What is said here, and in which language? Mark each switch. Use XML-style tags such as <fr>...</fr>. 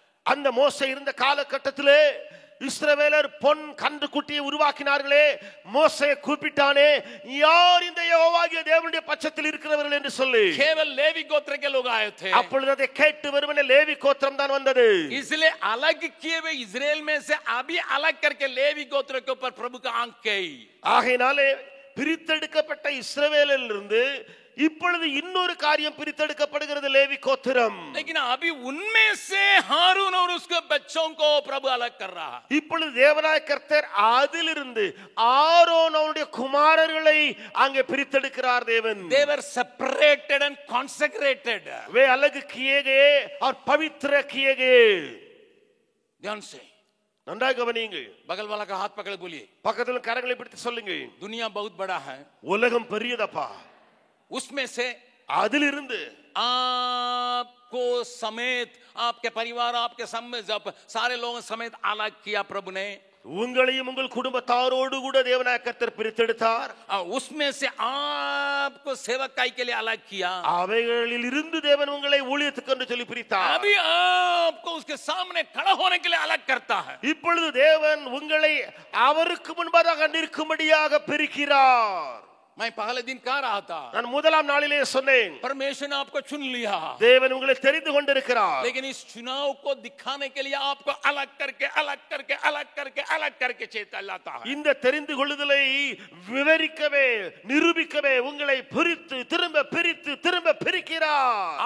<ta>அந்த மோசே இருந்த காலகட்டத்திலே இஸ்ரவேலர் பொன் கன்றுக்குட்டியை உருவாக்கினார்களே, மோசே கூப்பிட்டானே, யார் இந்த யெகோவாகிய தேவனுடைய பட்சத்தில் இருக்கிறவர்கள் என்று சொல்லி.</ta> <hi>केवल लेवी गोत्र के लोग आए थे.</hi> <ta>அப்பொழுது அதை கேட்டு வெறுமனே லேவி கோத்திரம் தான் வந்தது.</ta> <hi>इसलिए अलग किए हुए इजराइल में से अभी अलग करके लेवी गोत्र के ऊपर प्रभु का आंख गई.</hi> <ta>ஆகையினாலே பிரித்தெடுக்கப்பட்ட இஸ்ரவேலிலிருந்து இப்பொழுது இன்னொரு காரியம் பிரித்தெடுக்கப்படுகிறது, லேவி கோத்திரம்.</ta> <hi>लेकिन अभी उनमें से हारून और उसके बच्चों को प्रभु अलग कर रहा.</hi> <ta>இப்பொழுது தேவனாய கர்த்தர் அதிலிருந்து ஆரோன் அவருடைய குமாரர்களை அங்கே பிரித்தெடுக்கிறார் தேவன்.</ta> <en>They were separated and consecrated.</en> <hi>वे अलग किए गए और पवित्र किए गए. ध्यान से</hi> <ta>நன்றாக கவனியுங்கள்.</ta> <hi>बगल वाला का हाथ पकड़ बोलिए,</hi> <ta>பக்கத்துல கரங்களை பிடித்து சொல்லுங்க,</ta> <hi>दुनिया बहुत बड़ा है.</hi> <ta>உலகம் பெரியதப்பா.</ta> <hi>उसमें से</hi> <ta>அதிலிருந்து</ta> <hi>आपको समेत, आपके परिवार, आपके सारे लोगों समेत अलग किया प्रभु ने.</hi> <ta>உங்களையும் உங்கள் குடும்பத்தாரோடு கூட தேவனாய கர்த்தர் பிரித்தெடுத்தார்.</ta> <hi>उसमें से आपको सेवकाई के लिए अलग किया.</hi> <ta>அவைகளில் இருந்து தேவன் உங்களை ஊழியத்துக்கு என்று சொல்லி பிரித்தார்.</ta> <hi>अभी आपको उसके सामने खड़ा होने के लिए अलग करता है.</hi> <ta>இப்பொழுது தேவன் உங்களை அவருக்கு முன்பாக நிற்கும்படியாக பிரிக்கிறார்.</ta> <hi>मैं पहले दिन कह रहा था,</hi> <ta>நான் முதலாம் நாளிலே சொன்னேன்,</ta> <hi>परमेश्वर ने आपको चुन लिया,</hi> <ta>தேவன் உங்களை தெரிந்து கொண்டிருக்கிறார்.</ta> <hi>लेकिन इस चुनाव को दिखाने के लिए आपको अलग करके अलग करके अलग करके अलग करके चेताता है.</hi> <ta>இந்த தெரிந்து கொள்ளுதலை விவரிக்கவே நிரூபிக்கவே உங்களை பிரித்து திரும்ப பிரிக்கிறார்.</ta>